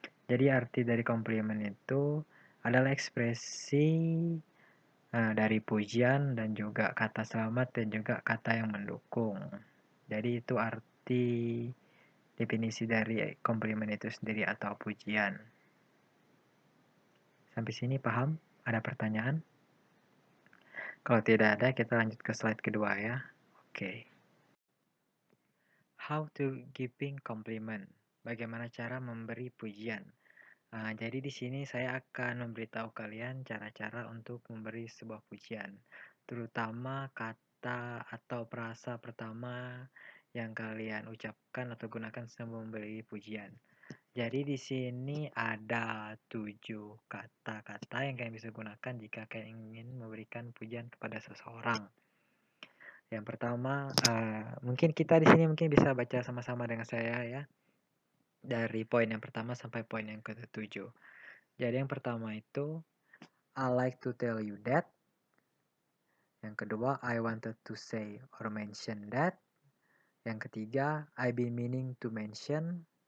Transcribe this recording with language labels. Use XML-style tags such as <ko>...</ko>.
<id>Jadi arti dari komplimen itu adalah ekspresi dari pujian dan juga kata selamat dan juga kata yang mendukung. Jadi itu arti definisi dari komplimen itu sendiri atau pujian. Sampai sini paham? Ada pertanyaan? Kalau tidak ada, kita lanjut ke slide kedua ya. Oke.</id> <en>How to giving compliment?</en> <id>Bagaimana cara memberi pujian? Jadi di sini saya akan memberitahu kalian cara-cara untuk memberi sebuah pujian, terutama kata atau frasa pertama yang kalian ucapkan atau gunakan sebelum memberi pujian. Jadi di sini ada 7 kata-kata yang kalian bisa gunakan jika kalian ingin memberikan pujian kepada seseorang. Yang pertama, mungkin kita di sini mungkin bisa baca sama-sama dengan saya ya, dari poin yang pertama sampai poin yang ke-7. Jadi yang pertama itu</id> <en>I like to tell you that.</en> <id>Yang kedua</id> <en>I wanted to say or mention that.</en> <id>Yang ketiga</id> <en>I've been meaning to mention.</en>